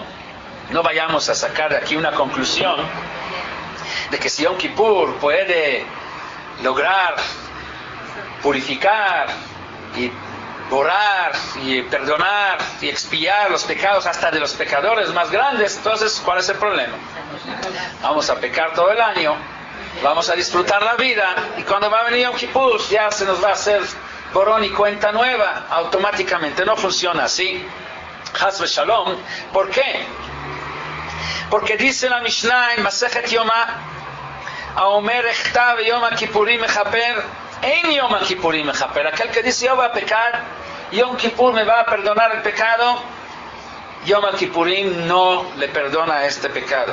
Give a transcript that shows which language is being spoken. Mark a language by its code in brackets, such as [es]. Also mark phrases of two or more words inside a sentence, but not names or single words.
[es] No vayamos a sacar de aquí una conclusión de que si Yom Kippur puede lograr purificar y borrar y perdonar y expiar los pecados hasta de los pecadores más grandes, entonces ¿cuál es el problema? Vamos a pecar todo el año, vamos a disfrutar la vida, y cuando va a venir Yom Kippur ya se nos va a hacer borrón y cuenta nueva automáticamente. No funciona así. [he] חס ושלום. [es] ¿Por qué? Porque dice la Mishnah en Masejet Yoma, [he] האומר אחטא יום כיפורים מכפר אין יום כיפורים מכפר. [es] Aquel que dice yo voy a pecar, Yom Kippur me va a perdonar el pecado, Yom Kippurim no le perdona este pecado.